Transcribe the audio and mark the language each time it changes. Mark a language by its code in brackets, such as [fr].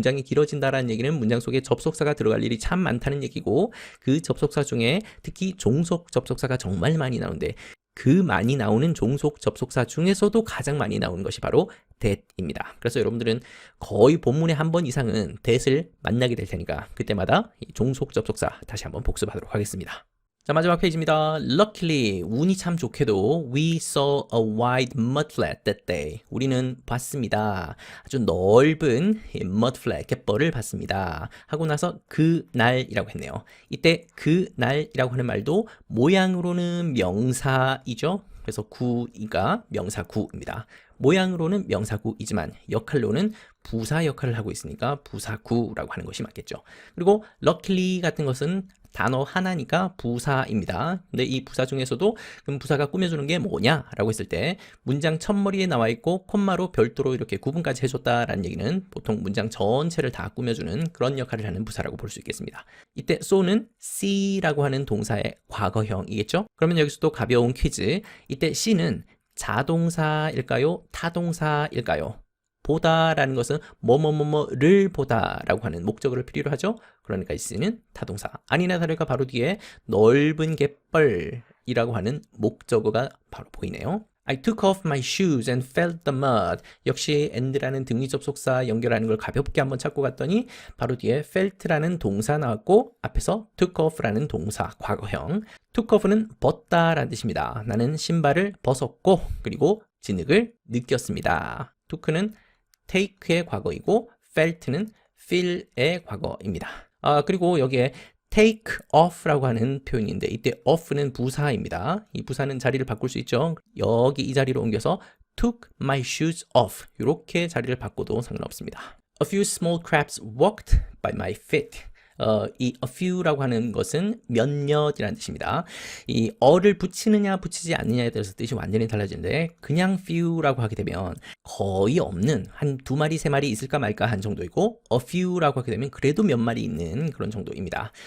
[ko] 문장이 길어진다라는 얘기는 문장 속에 접속사가 들어갈 일이 참 많다는 얘기고 그 접속사 중에 특히 종속 접속사가 정말 많이 나오는데 그 많이 나오는 종속 접속사 중에서도 가장 많이 나오는 것이 바로 that입니다. 그래서 여러분들은 거의 본문에 한 번 이상은 that을 만나게 될 테니까 그때마다 이 종속 접속사 다시 한번 복습하도록 하겠습니다. 자, 마지막 페이지입니다. [en] Luckily, [ko] 운이 참 좋게도 [en] we saw a wide mudflat that day. [ko] 우리는 봤습니다. 아주 넓은 mudflat, 갯벌을 봤습니다. 하고 나서 그날이라고 했네요. 이때 그날이라고 하는 말도 모양으로는 명사이죠. 그래서 구가 명사구입니다. 모양으로는 명사구이지만 역할로는 부사 역할을 하고 있으니까 부사구라고 하는 것이 맞겠죠. 그리고 luckily 같은 것은 단어 하나니까 부사입니다. 근데 이 부사 중에서도 그럼 부사가 꾸며주는 게 뭐냐라고 했을 때 문장 첫머리에 나와 있고 콤마로 별도로 이렇게 구분까지 해줬다라는 얘기는 보통 문장 전체를 다 꾸며주는 그런 역할을 하는 부사라고 볼 수 있겠습니다. 이때 so는 see라고 하는 동사의 과거형이겠죠? 그러면 여기서도 가벼운 퀴즈. 이때 see는 자동사일까요? 타동사일까요? 보다라는 것은 뭐뭐뭐뭐를 보다라고 하는 목적어를 필요로 하죠. 그러니까 이는 타동사. 아니나 다를까 바로 뒤에 넓은 갯벌이라고 하는 목적어가 바로 보이네요. [en] I took off my shoes and felt the mud. [ko] 역시 and라는 등위 접속사 연결하는 걸 가볍게 한번 찾고 갔더니 바로 뒤에 felt라는 동사 나왔고 앞에서 took off라는 동사 과거형. took off는 벗다라는 뜻입니다. 나는 신발을 벗었고 그리고 진흙을 느꼈습니다. took는 take의 과거이고 felt는 feel의 과거입니다. 그리고 여기에 take off라고 하는 표현인데 이때 off는 부사입니다. 이 부사는 자리를 바꿀 수 있죠. 여기 이 자리로 옮겨서 [en] took my shoes off [ko] 이렇게 자리를 바꿔도 상관없습니다. [en] A few small crabs walked by my feet. [ko] 이 a few라고 하는 것은 몇몇이라는 뜻입니다. 이 어를 붙이느냐 붙이지 않느냐에 따라서 뜻이 완전히 달라지는데 그냥 few라고 하게 되면 거의 없는 한 두 마리 세 마리 있을까 말까 한 정도이고 a few라고 하게 되면 그래도 몇 마리 있는 그런 정도입니다.